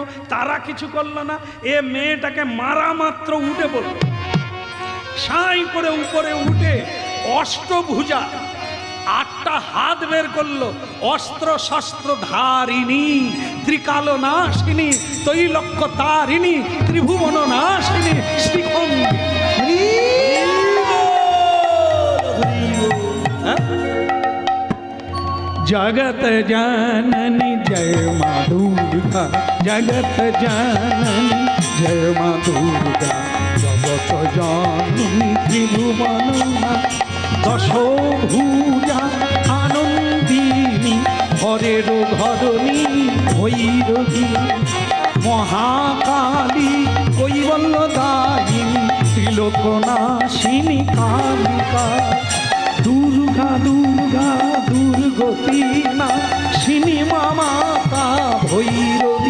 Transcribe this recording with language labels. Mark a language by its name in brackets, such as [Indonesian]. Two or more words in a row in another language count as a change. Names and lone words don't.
[Bangla] তারা কিছু করলো না, এ মেয়েটাকে মারা মাত্র উঠে পড়ল, সাই করে উপরে উঠে অষ্টভুজা 8টা হাত বের করলো, অস্ত্র শস্ত্র ধারিণী, ত্রিকাল নাশিনী, তৈলক্য তারিণী, ত্রিভুবন নাশিনী, শ্রীখণ্ডী। জগত জননী জয় মা দুর্গা, জগত জননী জয় মা দুর্গা, জগত জননী ত্রিভুবন দশভুজা আনন্দিনী, হরের ঘরণী ভৈরবী, মহাকালী কৈবল্যদায়িনী, ত্রিলোকনাশিনী কালিকা, দুর্গা দুর্গা দুর্গতি নাশিনী মাতা ভৈরবী।